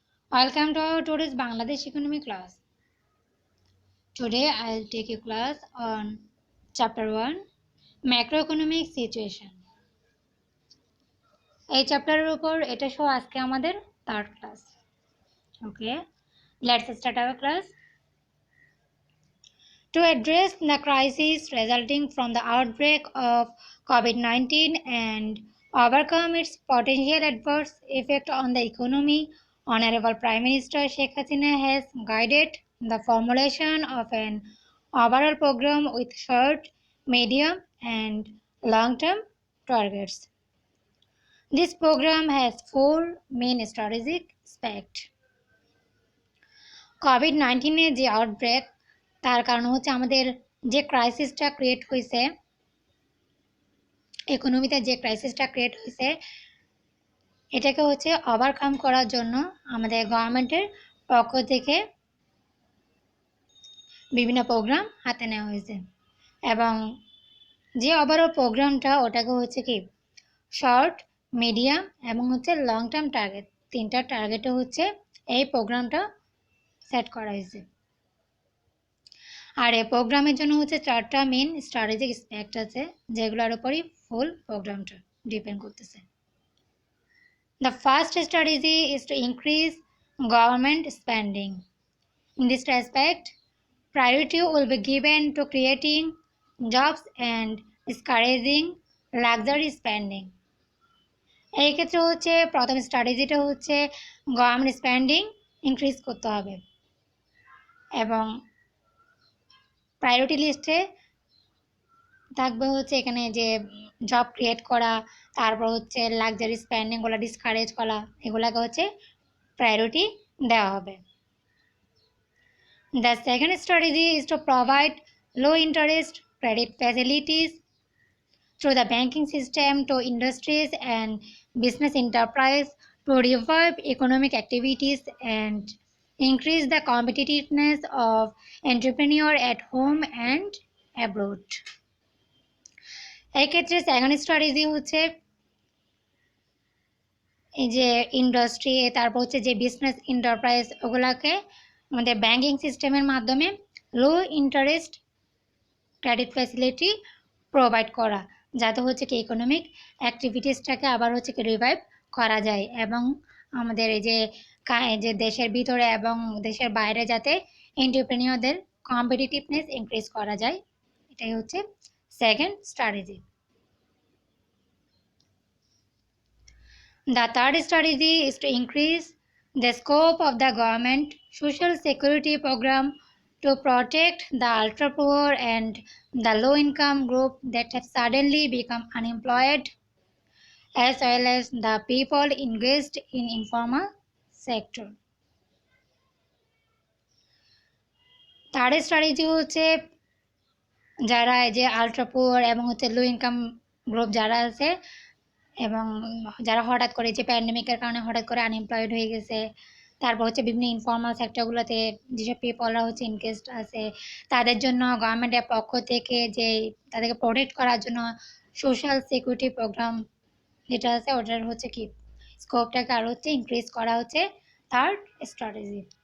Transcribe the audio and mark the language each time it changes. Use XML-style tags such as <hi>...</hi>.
<en>Welcome to our today's Bangladesh economy class. Today I'll take a class on chapter 1 macroeconomic situation.</en> <bn>এই চ্যাপ্টারের উপর এটা সহ আজকে আমাদের third class.</bn> <en>Okay, let's start our class. To address the crisis resulting from the outbreak of COVID-19 and overcome its potential adverse effect on the economy, Honorable Prime Minister Sheikh Hasina has guided the formulation of an overall program with short, medium, and long-term targets. This program has four main strategic aspects.</en> <bn>COVID-19 এর যে outbreak তার কারণ হচ্ছে আমাদের যে ক্রাইসিসটা create হয়েছে, ইকোনমিতে যে ক্রাইসিসটা create হয়েছে এটাকে হচ্ছে ওভারকাম করার জন্য আমাদের গভর্নমেন্টের পক্ষ থেকে বিভিন্ন প্রোগ্রাম হাতে নেওয়া হয়েছে এবং যে ওভারঅল প্রোগ্রামটা ওটাকে হচ্ছে কি শর্ট, মিডিয়াম এবং হচ্ছে লং টার্ম টার্গেট, তিনটা টার্গেটে হচ্ছে এই প্রোগ্রামটা সেট করা হয়েছে। আর এই প্রোগ্রামের জন্য হচ্ছে চারটা মেন স্ট্র্যাটেজিক অ্যাসপেক্ট আছে যেগুলোর উপরই ফুল প্রোগ্রামটা ডিপেন্ড করতেছে।</bn> <en>The first strategy is to increase government spending. In this aspect, priority will be given to creating jobs and discouraging luxury spending.</en> <bn>এই ক্ষেত্রে হচ্ছে প্রথম স্ট্র্যাটেজিটা হচ্ছে গভর্নমেন্ট স্পেন্ডিং ইনক্রিজ করতে হবে এবং প্রায়োরিটি লিস্টে থাকবে হচ্ছে এখানে যে জব ক্রিয়েট করা, তারপর হচ্ছে লাক্সারি স্পেন্ডিংগুলো ডিসকারেজ করা, এগুলোকে হচ্ছে প্রায়োরিটি দেওয়া হবে।</bn> <en>The second strategy is to provide low interest credit facilities through the banking system to industries and business enterprise to revive economic activities and increase the competitiveness of entrepreneur at home and abroad.</en> <bn>এই ক্ষেত্রে second strategy হচ্ছে এই যে industry, তারপর হচ্ছে যে business enterprise, ওগুলাকে আমাদের banking সিস্টেমের মাধ্যমে লো ইন্টারেস্ট ক্রেডিট ফ্যাসিলিটি প্রোভাইড করা, যাতে হচ্ছে কি ইকোনমিক অ্যাক্টিভিটিসটাকে আবার হচ্ছে কি রিভাইভ করা যায় এবং আমাদের এই যে দেশের ভিতরে এবং দেশের বাইরে যাতে এন্টারপ্রেনিয়রদের কম্পিটিটিভনেস ইনক্রিজ করা যায়, এটাই হচ্ছে second strategy.</bn> <en>The third strategy is to increase the scope of the government social security program to protect the ultra poor and the low income group that have suddenly become unemployed, as well as the people engaged in informal sector. Third strategy</en> <bn>হচ্ছে যারা এই যে ultra poor এবং হচ্ছে low income group যারা আছে এবং যারা হঠাৎ করে যে প্যান্ডেমিকের কারণে হঠাৎ করে আনএমপ্লয়েড হয়ে গেছে, তারপর হচ্ছে বিভিন্ন ইনফর্মাল সেক্টরগুলোতে যেসব পিপলরা হচ্ছে এনগেজড আছে, তাদের জন্য গভর্নমেন্টের পক্ষ থেকে যে তাদেরকে প্রোটেক্ট করার জন্য সোশ্যাল সিকিউরিটি প্রোগ্রাম যেটা আছে ওটার হচ্ছে কি স্কোপটাকে আরও হচ্ছে ইনক্রিজ করা হচ্ছে থার্ড স্ট্র্যাটেজি।</bn>